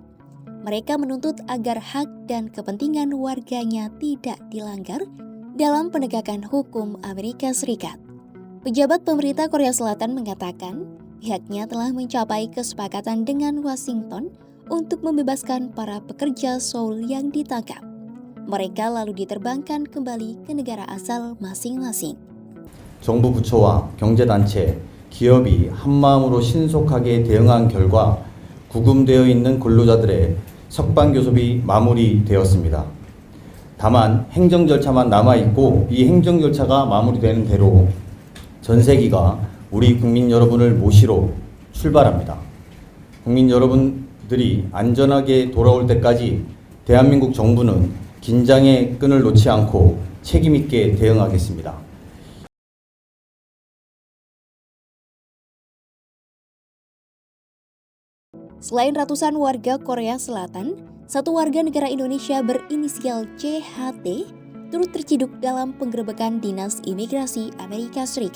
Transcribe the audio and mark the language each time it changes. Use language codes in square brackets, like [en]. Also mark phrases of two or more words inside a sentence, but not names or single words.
[id] Mereka menuntut agar hak dan kepentingan warganya tidak dilanggar dalam penegakan hukum Amerika Serikat. Pejabat pemerintah Korea Selatan mengatakan pihaknya telah mencapai kesepakatan dengan Washington untuk membebaskan para pekerja Seoul yang ditangkap. Mereka lalu diterbangkan kembali ke negara asal masing-masing. [ko] 정부 부처와 경제단체, 기업이 한마음으로 신속하게 대응한 결과 구금되어 있는 근로자들의 석방 교섭이 마무리되었습니다. 다만 행정 절차만 남아있고 이 행정 절차가 마무리되는 대로 전세기가 우리 국민 여러분을 모시러 출발합니다. 국민 여러분들이 안전하게 돌아올 때까지 대한민국 정부는 긴장의 끈을 놓지 않고 책임 있게 대응하겠습니다. [id] Selain ratusan warga Korea Selatan, satu warga negara Indonesia berinisial CHT turut terciduk dalam penggerebekan Dinas Imigrasi Amerika Serikat.